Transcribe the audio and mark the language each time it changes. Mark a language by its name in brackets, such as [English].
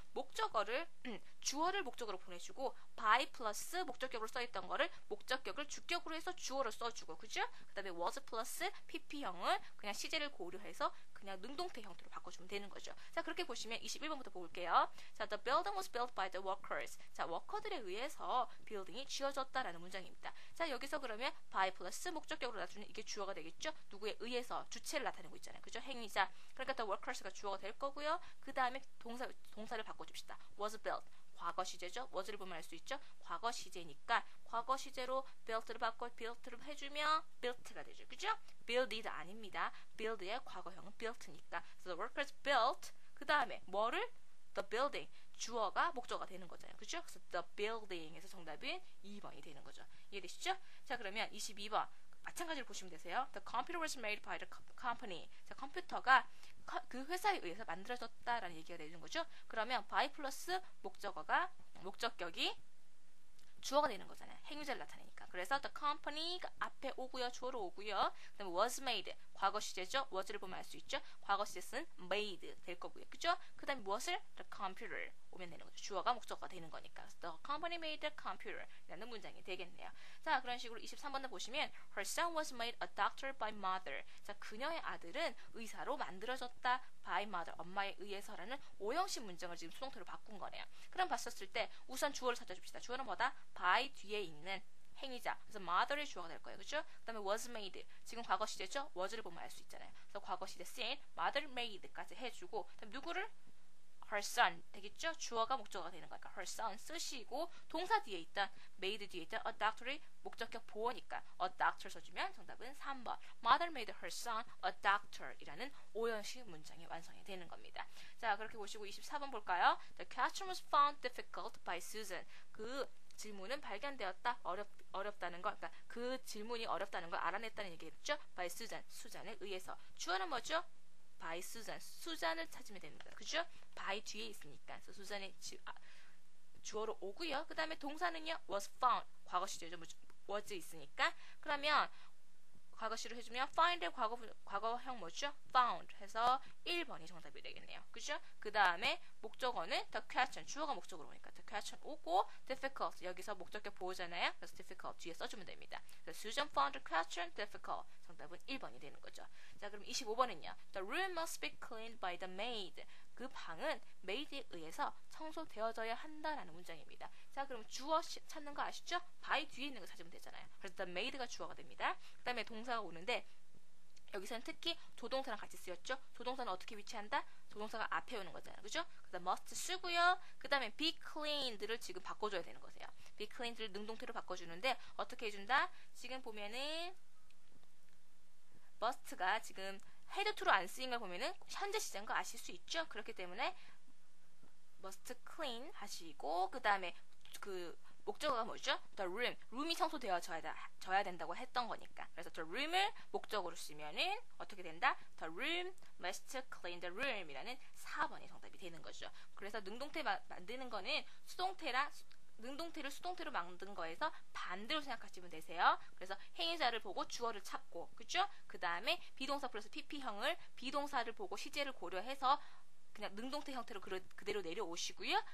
[Korean] 목적어를 주어를 목적으로 보내주고 by 플러스 목적격으로 써있던 거를 목적격을 주격으로 해서 주어를 써주고, 그죠? 그 다음에 was 플러스 pp형을 그냥 시제를 고려해서 그냥 능동태 형태로 바꿔주면 되는 거죠. 자, 그렇게 보시면 21번부터 볼게요. [English] 자, the building was built by the workers. [Korean] 자, 워커들에 의해서 빌딩이 지어졌다라는 문장입니다. 자, 여기서 그러면 by 플러스 목적격으로 나타내는 이게 주어가 되겠죠? 누구에 의해서 주체를 나타내고 있잖아요. 그죠? 행위자. 그러니까 the workers가 주어가 될 거고요. 그 다음에 동사를 바꿔줍시다. was built. 과거 시제죠. was를 보면 알 수 있죠. 과거 시제니까 과거 시제로 built를 바꿔 built를 해주면 built가 되죠. 그죠? builded 아닙니다. build의 과거형은 built니까. [English] So the workers built. [Korean] 그 다음에 뭐를? [English] the building. [Korean] 주어가 목적어가 되는 거잖아요. 그죠? 그래서 the building에서 정답은 2번이 되는 거죠. 이해되시죠? 자, 그러면 22번. 마찬가지로 보시면 되세요. [English] The computer was made by the company. [Korean] 자, 컴퓨터가 그 회사에 의해서 만들어졌다라는 얘기가 되는 거죠. 그러면 by 플러스 목적격이 주어가 되는 거잖아요. 행위자를 나타내니까. 그래서 the company가 앞에 오고요. 주어로 오고요. 그 다음에 was made. 과거 시제죠. was를 보면 알 수 있죠. 과거 시제 쓴 made 될 거고요. 그죠? 그 다음에 무엇을? the computer 오면 되는 거죠. 주어가 목적어가 되는 거니까. 그래서 the company made the computer 라는 문장이 되겠네요. 자, 그런 식으로 23번을 보시면 [English] her son was made a doctor by mother. [Korean] 자, 그녀의 아들은 의사로 만들어졌다 [English] by mother. [Korean] 엄마에 의해서라는 오형식 문장을 지금 수동태로 바꾼 거네요. 그럼 봤었을 때 우선 주어를 찾아줍시다. 주어는 뭐다? by 뒤에 있는 행위자. 그래서 mother의 주어가 될 거예요. 그죠? 그 다음에 was made. 지금 과거 시제죠? was를 보면 알 수 있잖아요. 그래서 과거 시제 sin, mother made까지 해주고, 그다음에 누구를? her son 되겠죠? 주어가 목적어가 되는 거니까 her son 쓰시고 동사 뒤에 있던 made 뒤에 있던 a doctor이 목적격 보어니까 a doctor 써주면 정답은 3번. [English] Mother made her son a doctor [Korean] 이라는 오형식 문장이 완성이 되는 겁니다. 자, 그렇게 보시고 24번 볼까요? [English] The question was found difficult by Susan. [Korean] 그 질문은 발견되었다. 어렵다는 거. 그러니까 그 질문이 어렵다는 걸 알아냈다는 얘기겠죠? by Susan. 수잔에 의해서. 주어는 뭐죠? by Susan. 수잔을 찾으면 됩니다. 그죠? by 뒤에 있으니까. 그래서 수잔의 주어로 오고요. 그 다음에 동사는요. was found. 과거 시제죠. was 있으니까. 그러면 과거시로 해주면 find의 과거형 뭐죠? found 해서 1번이 정답이 되겠네요. 그죠? 그 다음에 목적어는 the question. 주어가 목적으로 오니까 the question 오고 difficult. 여기서 목적격 보호잖아요. 그래서 difficult 뒤에 써주면 됩니다. [English] 그래서 Susan found the question difficult. [Korean] 정답은 1번이 되는 거죠. 자, 그럼 25번은요. [English] The room must be cleaned by the maid. [Korean] 그 방은 maid에 의해서 청소되어져야 한다라는 문장입니다. 자, 그럼 주어 찾는 거 아시죠? by 뒤에 있는 거 찾으면 되잖아요. 그래서 the maid가 주어가 됩니다. 그 다음에 동사가 오는데 여기서는 특히 조동사랑 같이 쓰였죠? 조동사는 어떻게 위치한다? 조동사가 앞에 오는 거잖아요. 그죠? 그다음 must 쓰고요. 그 다음에 be cleaned를 지금 바꿔줘야 되는 거세요. be cleaned를 능동태로 바꿔주는데 어떻게 해준다? 지금 보면은 must가 지금 head to로 안 쓰인 걸 보면은 현재 시제인 거 아실 수 있죠? 그렇기 때문에 must clean 하시고 그 다음에 그 목적어가 뭐죠? [English] The room. [Korean] 룸이 청소되어져야 된다고 했던 거니까. 그래서 the room을 목적으로 쓰면은 어떻게 된다? [English] The room must clean the room [Korean] 이라는 4번이 정답이 되는 거죠. 그래서 능동태 만드는 거는 능동태를 수동태로 만든 거에서 반대로 생각하시면 되세요. 그래서 행위자를 보고 주어를 찾고, 그죠? 그 다음에 비동사 플러스 pp형을 비동사를 보고 시제를 고려해서 그냥 능동태 형태로 그대로 내려오시고요.